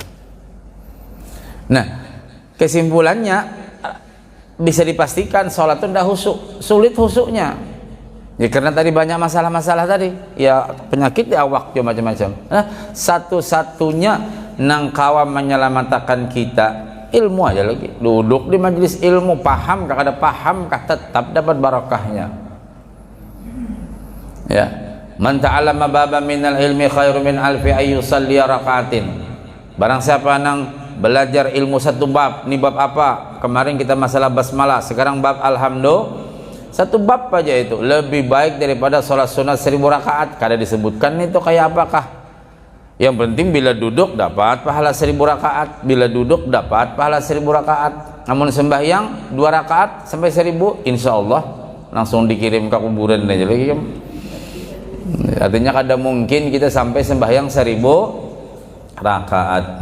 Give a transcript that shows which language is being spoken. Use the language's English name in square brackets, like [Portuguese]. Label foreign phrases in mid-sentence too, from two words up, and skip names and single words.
[Indonesian] Nah, kesimpulannya bisa dipastikan sholat itu tidak husuk, sulit husuknya ya, karena tadi banyak masalah-masalah tadi ya, penyakit di awak juga macam-macam. [Banjar] Nah, satu-satunya nang kawan menyelamatkan kita ilmu aja lagi, duduk di majelis ilmu, paham kah, kada paham kah, tetap dapat barakahnya ya. [Arabic] من تعلم بابا من العلم خير من ألف أن يصلي ركعة. [Banjar] Barang siapa nang belajar ilmu satu bab, [Indonesian] ini bab apa? Kemarin kita masalah basmalah, sekarang bab alhamdulillah, satu bab aja itu lebih baik daripada sholat sunat 1000 rakaat. [Banjar] Kada disebutkan itu kayak apakah. Yang penting bila duduk dapat pahala 1000 rakaat, bila duduk dapat pahala 1000 rakaat. [Indonesian] Namun sembahyang 2 rakaat sampai 1000, [Arabic] إن شاء الله [Indonesian] langsung dikirim ke kuburan aja lagi kan. [Banjar] Artinya kada mungkin kita sampai sembahyang 1000 rakaat.